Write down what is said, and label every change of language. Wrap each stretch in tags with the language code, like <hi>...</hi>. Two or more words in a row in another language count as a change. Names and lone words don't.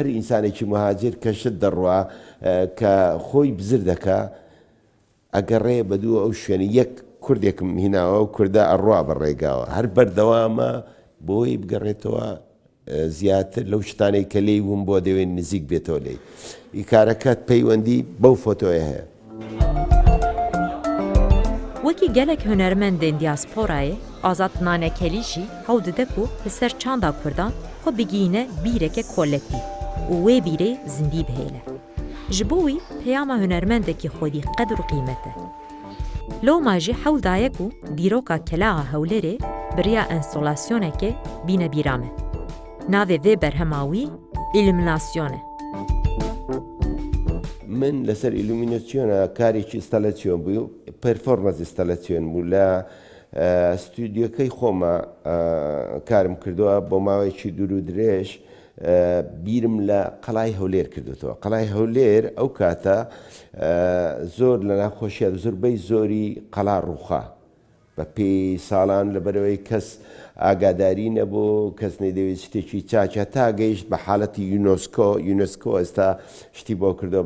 <ckb>ئینسانێکی مهاجر کە شت دەڕوا کە خۆی بزر دەکا ئەگەڕێ بەدوو ئەو شوێنی یەک کوردێکم هیناوە و کووردە ئەڕوا بەڕێگاوە هەر بەردەوامە بۆی بگەڕێتەوە زیاتر لەو شتانەی کە لێی بووم بۆ دەوێت نزیک بێتەوە لێی ئیکارەکەت پەیوەندی بەو فۆتۆیە هەیە.</ckb> <ku>وەکی gelek hunermendên diyasporayê Azad Nanekelî jî hewl dide ku li ser çanda Kurdan xwe bigihîne bîreke kolektîv û wê bîrê zindî bihêle. Ji bo wî peyama hunermendekî xwedî qedr û qîmet e. Loma jî hewl daye ku dîroka Kelaxa Hewlêrê biriya enstalasyonekê bîne bîra me. Navê vê berhema wî îlluminasyonê.</ku> <ckb>من لەسەر ئیلومیناسیۆنە کارێکی ئینستاڵاسیۆن بوو</ckb> <en>performance installation</en> <ckb>بوو لە ستودیۆکەی خۆمە کارم کردووە بۆ ماوەیەکی دوور و درێژ بیرم لە قەڵای هەولێر کردوتەوە. قەڵای هەولێر ئەو کاتە زۆر لە ناخۆشیە زۆربەی زۆری قەڵا ڕووخا بە پێی ساڵان لەبەرەوەی کەس ئاگاداری نەبوو، کەس نەیدەوێت شتێکی چاچە تا گەیشت بە حاڵەتی یونسکۆ ئێستا شتی بۆ کردەوە.</ckb>